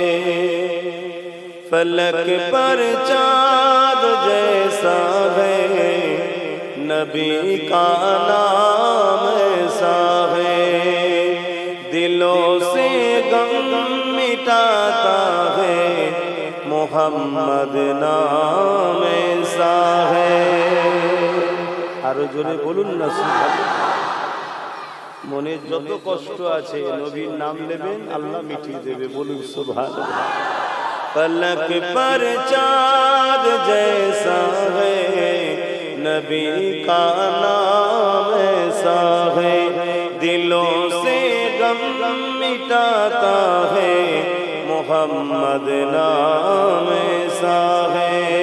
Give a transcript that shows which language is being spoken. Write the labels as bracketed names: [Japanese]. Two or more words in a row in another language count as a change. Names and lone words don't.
[Urdu] فلک پر چاند جیسا ہے نبی کا نام ایسا ہے، دلوں سے غم مٹاتا ہے محمد নাম ایسا ہے۔ [Bangla] আরো জোরে বলুন না সুবহানাল্লাহ। মনে যত কষ্ট আছে নবীর নাম নেবেন আল্লাহ মিটিয়ে দেবে, বলুন সুবহানাল্লাহ। [Urdu] فلک پر چاند جیسا ہے نبی کا نام ایسا ہے، دلوں سے غم مٹاتا ہے محمد نام ایسا ہے۔